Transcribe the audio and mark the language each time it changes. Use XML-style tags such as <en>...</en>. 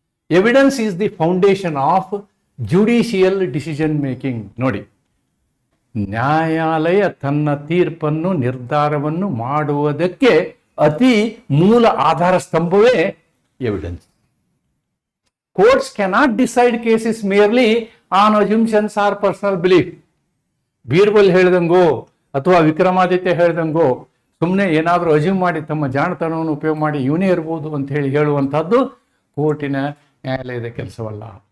<en>Evidence is the foundation of judicial decision making.</en> <kn>ನೋಡಿ, ನ್ಯಾಯಾಲಯ ತನ್ನ ತೀರ್ಪನ್ನು, ನಿರ್ಧಾರವನ್ನು ಮಾಡುವುದಕ್ಕೆ ಅತಿ ಮೂಲ ಆಧಾರ ಸ್ತಂಭವೇ evidence.</kn> <en>Courts cannot decide cases merely on assumptions or personal belief.</en> <kn>Birbal ಹೇಳ್ದಂಗೋ ಅಥವಾ ವಿಕ್ರಮಾದಿತ್ಯ ಹೇಳ್ದಂಗೋ ಸುಮ್ಮನೆ ಏನಾದರೂ ಅಜ್ಯೂಮ್ ಮಾಡಿ ತಮ್ಮ ಜಾಣತನವನ್ನು ಉಪಯೋಗ ಮಾಡಿ ಇವನೇ ಇರ್ಬೋದು ಅಂತ ಹೇಳುವಂಥದ್ದು ಕೋರ್ಟಿನ ನ್ಯಾಯಾಲಯದ ಕೆಲಸವಲ್ಲ.</kn>